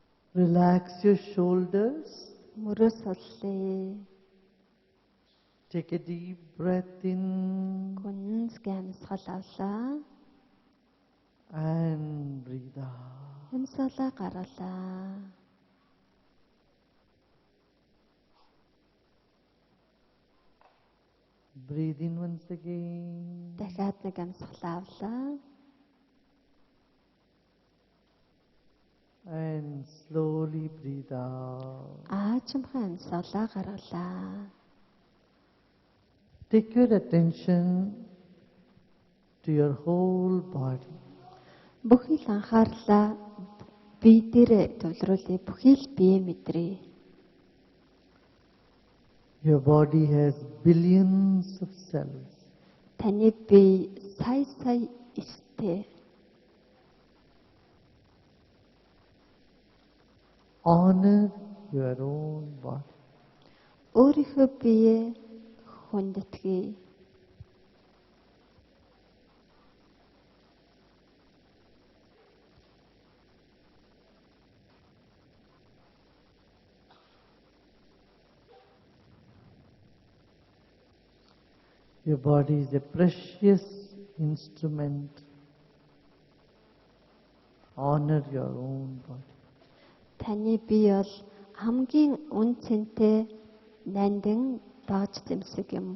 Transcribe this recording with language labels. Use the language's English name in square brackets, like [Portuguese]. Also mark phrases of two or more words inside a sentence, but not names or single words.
[English] Relax your shoulders. [Mongolian] Мөрөө суллаа. [English] Take a deep breath in [Mongolian] Гүнзгий амьсгал авлаа. [English] and breathe out. [Mongolian] Амьсгалаа гаргалаа. [English] Breathe in once again [Mongolian] Дахиад нэг амьсгалаа авлаа. [English] and slowly breathe out. [Mongolian] Аажимхан амьсгалаа гаргалаа. [English] Take your attention to your whole body. [Mongolian] Бүхий л анхаарлаа бие дээрээ төвлөрүүлээ. Бүхий л бие мэдрээ. [English] Your body has billions of cells. [Mongolian] Таны бие сая эстэй. [English] Honor your own body. [Mongolian] Өөрийнхөө биеэ хүндэтгэе. [English] Your body is a precious instrument. Honor your own body. [Mongolian] Таны бие бол хамгийн үн цэнтэй нандин багж зэмсэг юм.